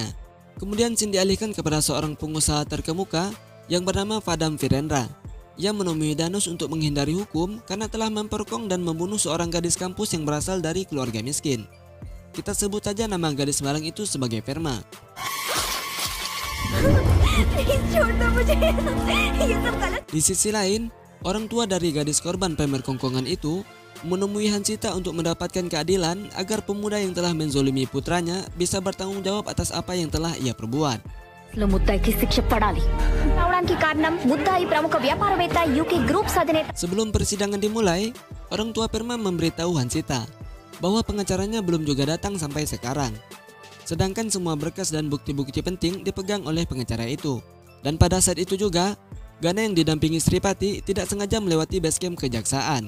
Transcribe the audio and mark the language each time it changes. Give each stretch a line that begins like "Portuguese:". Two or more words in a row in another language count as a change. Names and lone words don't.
Indonesian: Kemudian scene dialihkan kepada seorang pengusaha terkemuka yang bernama Fadam Virendra. Ia menemui Danus untuk menghindari hukum karena telah memperkong dan membunuh seorang gadis kampus yang berasal dari keluarga miskin. Kita sebut saja nama gadis malang itu sebagai Verma.
Hindi: प्लीज छोड़ दो मुझे, ये सब गलत।
Indonesian: Di sisi lain, orang tua dari gadis korban pemerkongkongan itu menemui Hansita untuk mendapatkan keadilan agar pemuda yang telah menzolimi putranya bisa bertanggung jawab atas apa yang telah ia perbuat.
Telugu: ముద్దాయికి శిక్ష పడాలి. రావడానికి కారణం ముద్దాయి ప్రముఖ వ్యాపారవేత్త యూకే గ్రూప్ అధినేత.
Indonesian: Sebelum persidangan dimulai, orang tua Perma memberitahu Hansita bahwa pengacaranya belum juga datang sampai sekarang. Sedangkan semua berkas dan bukti-bukti penting dipegang oleh pengacara itu. Dan pada saat itu juga, Gana yang didampingi Sripati tidak sengaja melewati basecamp kejaksaan.